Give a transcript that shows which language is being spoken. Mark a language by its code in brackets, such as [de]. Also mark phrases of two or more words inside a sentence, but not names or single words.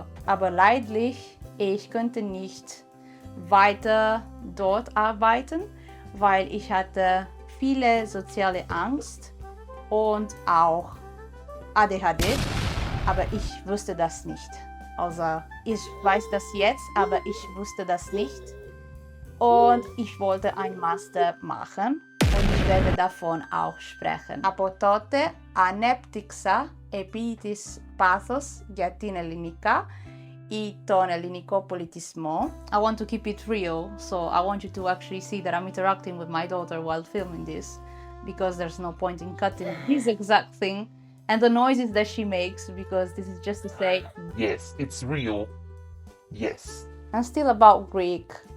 [de] Aber leidlich, ich könnte nicht weiter dort arbeiten, weil ich hatte viele soziale Angst und auch ADHD, aber ich wusste das nicht. Also ich weiß das jetzt, aber ich wusste das nicht. Und ich wollte ein Master machen und ich werde davon auch sprechen. [el] Από τότε ανέπτυξα επί της πάθος για την ελληνικά ή τον ελληνικό πολιτισμό. [en] I want to keep it real, so I want you to actually see that I'm interacting with my daughter while filming this, because there's no point in cutting this exact thing and the noises that she makes, because this is just to say, Yes, it's real. Yes. and still about Greek.